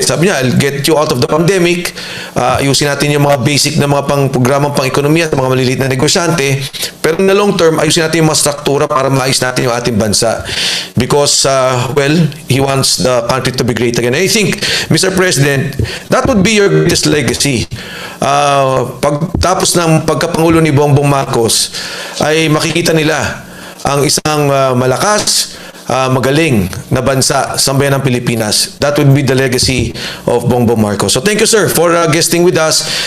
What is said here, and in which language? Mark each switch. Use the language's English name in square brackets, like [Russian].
[Filipino] Sabi niya, [English] I'll get you out of the pandemic. [Filipino] Ayusin natin yung mga basic na mga programang pang-ekonomiya at mga maliliit na negosyante. Pero [English] in the long term, [Filipino] ayusin natin yung mga struktura para maayos natin yung ating bansa. [English] Because, well, he wants the country to be great again. I think, Mr. President, that would be your greatest legacy. [Filipino] Pagtapos ng pagkapangulo ni Bongbong Marcos, ay makikita nila ang isang malakas, magaling na bansa sa bayan ng Pilipinas. [English] That would be the legacy of Bongbong Marcos. So thank you, sir, for guesting with us.